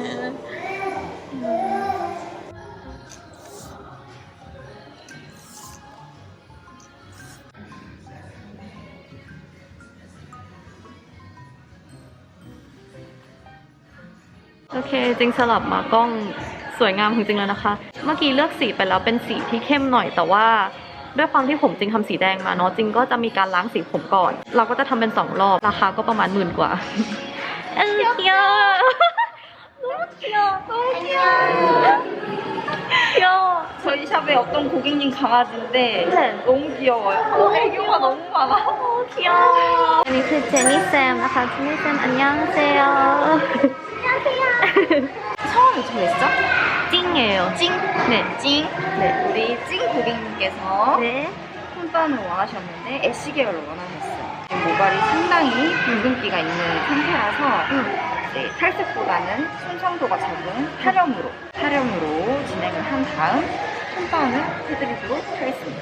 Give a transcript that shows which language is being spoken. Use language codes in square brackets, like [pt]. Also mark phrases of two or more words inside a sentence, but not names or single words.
[th] โอเคจริงสลับมากล้องสวยงามจริงๆแล้วนะคะเมื่อกี้ เลือกสีไปแล้วเป็นสีที่เข้มหน่อยแต่ว่าด้วยความที่ผมจริงทำสีแดงมาเนาะจริงก็จะมีการล้างสีผมก่อนเราก็จะทำเป็น2รอบราคาก็ประมาณ10,000 กว่า 귀여워. [ko] 저희 샵에 어떤 고객님 강아지인데 네. 너무 귀여워요. 애교가 너무 많아. 귀여워. [th] อันนี้คือเจนนี่แซมนะคะเจนนี่แซม 안녕하세요. [ko] 성함이 어떻게 되시죠? 찡이에요. 찡? 네. 찡? 네. 우리 찡 고객님께서 네. 톤반을 원하셨는데 애쉬 계열로 원하셨어요. 모발이 상당히 붉은기가 있는 상태라서 네, 탈색보다는 손상도가 적은 탈염으로 진행을 한 다음 톤다운을 해드리도록 하겠습니다.